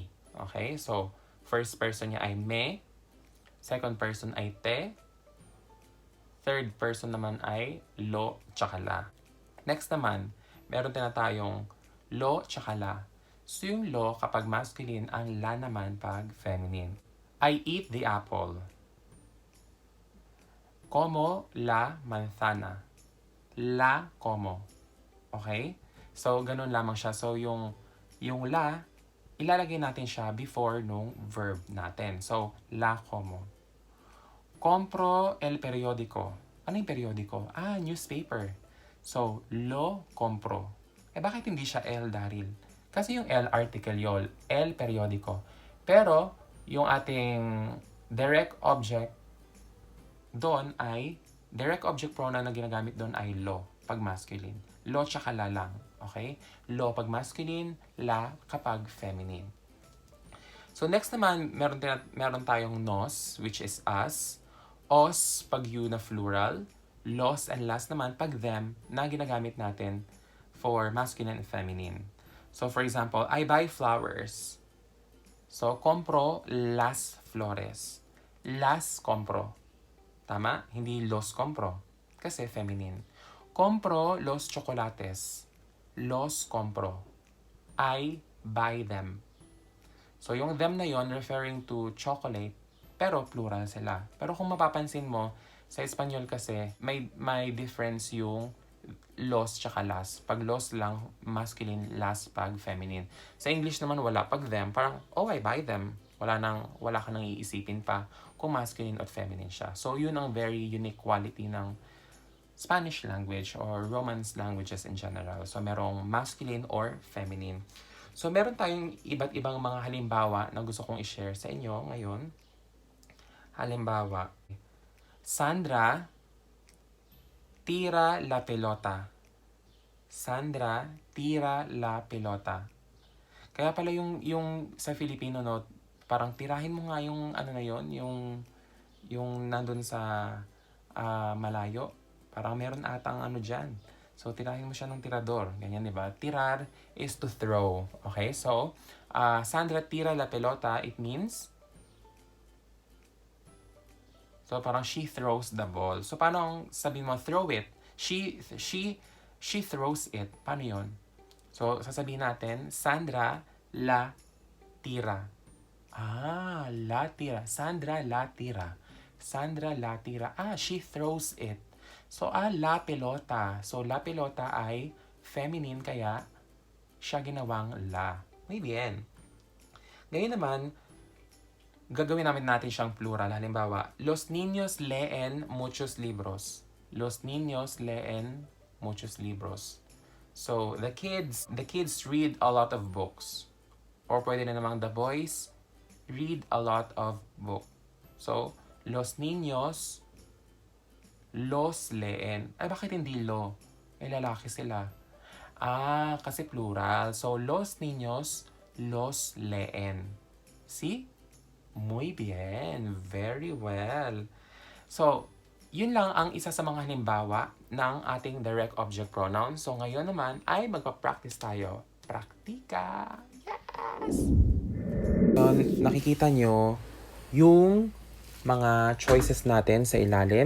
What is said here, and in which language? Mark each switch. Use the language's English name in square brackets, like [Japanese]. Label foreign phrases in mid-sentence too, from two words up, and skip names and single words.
[Filipino] Okay? So, [English] first person [Filipino] niya ay me. [English] Second person [Filipino] ay te. [English] Third person [Filipino] naman ay lo tsaka la. Next naman, meron din na tayong lo tsaka la. So, yung lo kapag masculine, ang la naman pag feminine. [English] I eat the apple. [Spanish] Como la manzana. La como. [Filipino] Okay? So, ganun lamang siya. So, yung la, ilalagay natin siya before nung verb natin. So, [Spanish] la como. Compro el periódico. [Filipino] Ano yung periódico? Newspaper. So, [Spanish] lo compro. [Filipino] Bakit hindi siya el, Daryll? Kasi yung el article yun, [Spanish] el periódico. [Filipino] Pero, yung ating [English] direct object [Filipino] doon ay, [English] direct object pronoun [Filipino] na ginagamit doon ay lo, pag masculine. Lo tsaka la lang. Okay? Lo pag masculine, la kapag feminine. So next naman, meron tayong nos, [English] which is us. [Filipino] Os pag you na plural. Los and las naman pag them na ginagamit natin [English] for masculine and feminine. So for example, I buy flowers. So, [Spanish] compro las flores. Las compro. [Filipino] Tama? Hindi [Spanish] los compro. [Filipino] Kasi feminine. [Spanish] Compro los chocolates. Los compro. [English] I buy them. So, [Filipino] yung them na yon referring to chocolate, pero plural sila. Pero kung mapapansin mo, sa Espanyol kasi, may difference yung los tsaka las. Pag los lang, masculine, las pag feminine. Sa English naman wala. Pag them, parang, [English] I buy them. [Filipino] Wala ka nang iisipin pa kung masculine or feminine siya. So, yun ang [English] very unique quality [Filipino] ng [English] Spanish language or Romance languages in general. [Filipino] So, merong masculine or feminine. So, meron tayong iba't ibang mga halimbawa na gusto kong i-share sa inyo ngayon. Halimbawa, [Spanish] Sandra tira la pelota. Sandra tira la pelota. [Filipino] Kaya pala yung sa Filipino, no, parang tirahin mo nga yung ano na yon, yung nandun sa malayo. Parang meron atang ano dyan. So, tirahin mo siya ng tirador. Ganyan, di ba? [English] Tirar is to throw. Okay? So, [Spanish] Sandra tira la pelota, [English] it means, [Filipino] so parang [English] she throws the ball. So, [Filipino] paano ang sabihin mo, [English] throw it? She throws it. [Filipino] Paano yun? So, sasabihin natin, [Spanish] Sandra la tira. La tira. Sandra la tira. Sandra la tira. [English] She throws it. So, [Spanish] la pelota. [Filipino] So, la pelota ay feminine, kaya siya ginawang la. [Spanish] Muy bien. [Filipino] Ngayon naman, gagawin natin siyang plural. Halimbawa, [Spanish] los niños leen muchos libros. Los niños leen muchos libros. [English] So, the kids read a lot of books. Or pwede na namang the boys read a lot of books. So, [Spanish] los niños los leen. [Filipino] Ay, bakit hindi lo? Eh, lalaki sila. Kasi plural. [Spanish] So, los niños los leen. See? Muy bien. [English] Very well. So, [Filipino] yun lang ang isa sa mga halimbawa ng ating [English] direct object pronoun. [Filipino] So, ngayon naman ay magpa-practice tayo. Praktika! Yes! So, nakikita nyo yung mga choices natin sa ilalim.